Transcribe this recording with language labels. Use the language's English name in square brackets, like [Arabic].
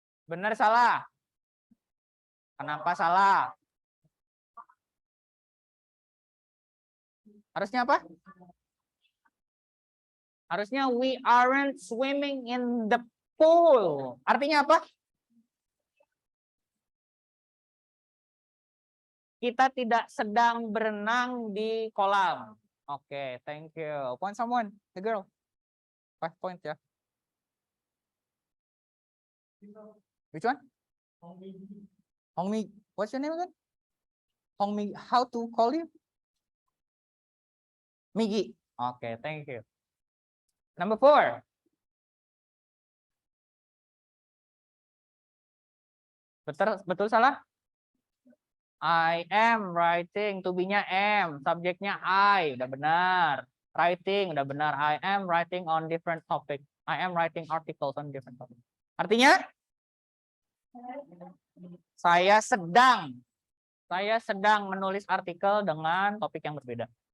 [Indonesian] Benar salah? Kenapa salah? Harusnya apa? Harusnya [English] we aren't swimming in the pool. [Indonesian] Artinya apa? Kita tidak sedang berenang di kolam. [English] Oke, thank you. Point someone, the girl. 5 point ya. Which one? Hongmi. What's your name again? Hongmi. How to call you? Migi. Oke, thank you. Number 4. [Indonesian] Betul salah? [English] I am writing, [Indonesian] to be-nya am, subjeknya I, udah benar. Writing, udah benar. [English] I am writing on different topic. I am writing articles on different topic. [Indonesian] Artinya? Saya sedang menulis artikel dengan topik yang berbeda.